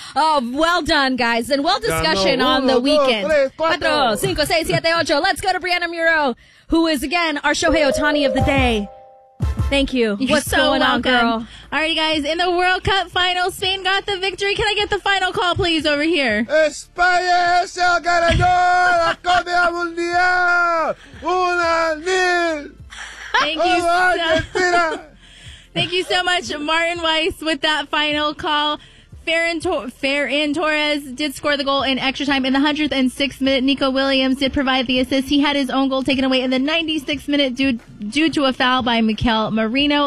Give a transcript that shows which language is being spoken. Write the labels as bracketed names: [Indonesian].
[English] Oh, well done, guys. And well discussion on the weekend. [Spanish] Cuatro, cinco, seis, siete, ocho. [English] Let's go to Brianna Muro, who is, again, our Shohei Ohtani of the day. Thank you. What's going on, girl? All right, guys. In the World Cup final, Spain got the victory. Can I get the final call, please, over here? [Spanish] España es el ganador de la Copa Mundial. Una nil. [English] Thank you so much, Martin Weiss, with that final call. Ferran Torres did score the goal in extra time in the 106th minute. Nico Williams did provide the assist. He had his own goal taken away in the 96th minute due to a foul by Mikel Merino.